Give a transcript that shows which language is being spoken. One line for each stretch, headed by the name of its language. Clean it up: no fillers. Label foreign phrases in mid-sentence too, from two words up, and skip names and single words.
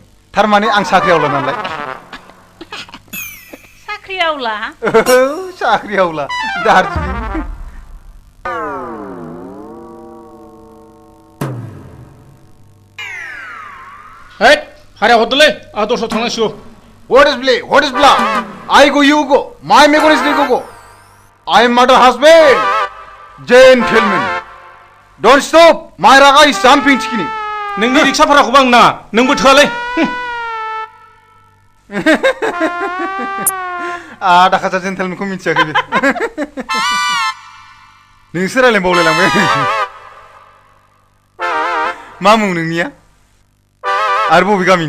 Bodo: थारमाने आं साख्रियावला नालाय। साख्रियावला? साख्रियावला दार्जिलिं। हारिया हरदोलै, आं दस्रायाव थांनांसिगौ।
English: What is blah? I go, you go. My megon is go. I am mother husband. Gentlemen, don't stop. My raga is jumping chicken.
Bodo: नोंनि रिक्सा भाराखौबो आं नाङा, नोंबो थोआलै। आधा खासा जेन्टेलमेनखौ मिथियाखै बे। नोंसो रायलायबावलायलांबाय। मा मुं नोंनिया? आरो बबे गामिनि?